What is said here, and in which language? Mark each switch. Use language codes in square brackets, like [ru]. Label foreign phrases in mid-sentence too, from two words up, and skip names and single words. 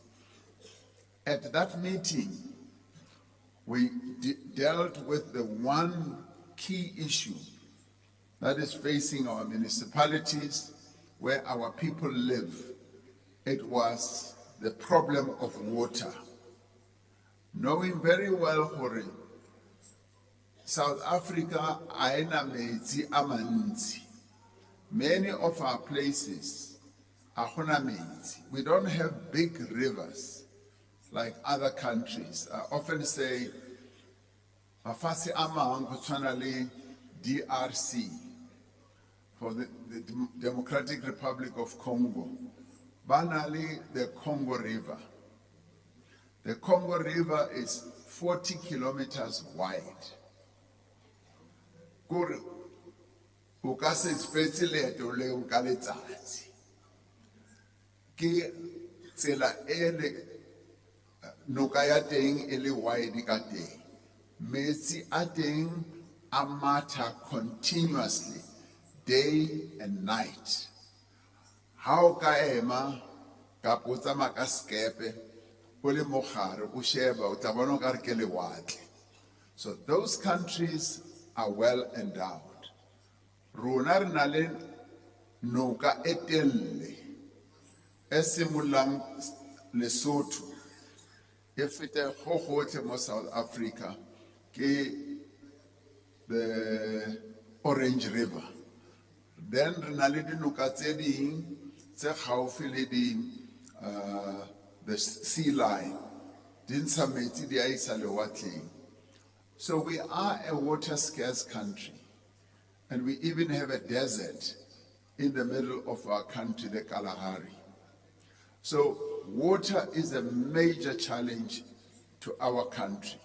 [en] At that meeting, we dealt with the one key issue that is facing our municipalities where our people live. It was the problem of water. Knowing very well [tn] gore South Africa aina metsi a mantsi. [en] Many of our places are [tn] gona metsi. [en] We don't have big rivers like other countries. I often say [tn] mafase a mang go tshwana le DRC, [en] for the Democratic Republic of Congo, [tn] ba na le [en] the Congo River. The Congo River is 40 kilometers wide. [tn] Kore o ka se expect leeto leo ka letsatsi. Ke tsela ele noka ya teng ele wide ka teng. Metsi a teng a matha [en] continuously, day and night. [tn] How ka ema ka potsa maka skepe ole mogare o sheba o tla bona ka re ke lewatle. [en] So those countries are well endowed. [tn] Rona re na le noka etelle e simulang Lesotho e fete go gotlhe mo South Africa ke the Orange River. Then re na le dinoka tse ding tse gaufi le [en] the sea line. So we are a water scarce country, and we even have a desert in the middle of our country, the Kalahari. So water is a major challenge to our country.